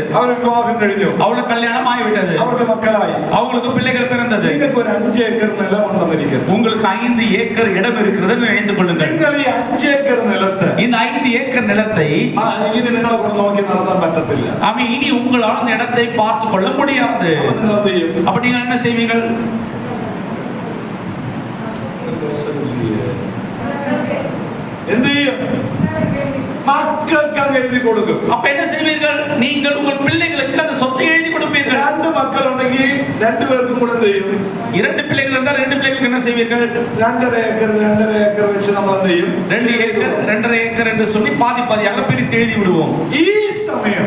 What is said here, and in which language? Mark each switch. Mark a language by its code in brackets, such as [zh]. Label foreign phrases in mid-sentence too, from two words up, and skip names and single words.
[ml] അവർ വിവാഹം കഴിഞ്ഞു, [ta] அவளுக்கு கல்யாணம் ஆகிவிட்டது, [ml] അവർക്ക് മക്കളായി, [ta] அவங்களுக்கு பிள்ளைகள் பிறந்தது. [ml] നിങ്ങൾക്ക് ഒരു 5 ഏക്കർ നിലം ഉണ്ടെന്നിരിക്കുന്നു. [ta] உங்களுக்கு 5 ஏக்கர் இடம் இருக்கிறது நினைத்துக் கொள்ளுங்கள். [ml] നിങ്ങൾ ഈ 5 ഏക്കർ നിലത്ത് [ta] இந்த 5 ஏக்கர் நிலத்தை [ml] ഇനി നിങ്ങളെ കൊണ്ട് നോക്കി നടത്താൻ പറ്റത്തില്ല. [ta] ஆமென். இனி உங்களால் அந்த இடத்தை பார்த்து கொள்ள முடியாது. [ml] നിങ്ങൾ എന്ത് ചെയ്യും? [ta] அப்ப நீங்கள் என்ன செய்வீர்கள்? [ml] എന്ത് ചെയ്യും? മക്കൾക്ക് അങ്ങ് എഴുതി കൊടുക്കും. [ta] அப்ப என்ன செய்வீர்கள்? நீங்கள் உங்கள் பிள்ளைகளுக்கு அந்த சொத்தை எழுதி கொடுப்பீர்கள். 2 മക്കളുണ്ടെങ്കിൽ ரெண்டு பேருக்கும் கூட செய்யும். 2 பிள்ளைகள் இருந்தால் 2 பிள்ளைகளுக்கு என்ன செய்வீர்கள்? 2.5 ஏக்கர் வச்சு நம்ம செய்யும். 2 ஏக்கர் 2.5 ஏக்கர் என்று சொல்லி பாதி பாதியாக பிரித்து எழுதி விடுவோம். சமயம்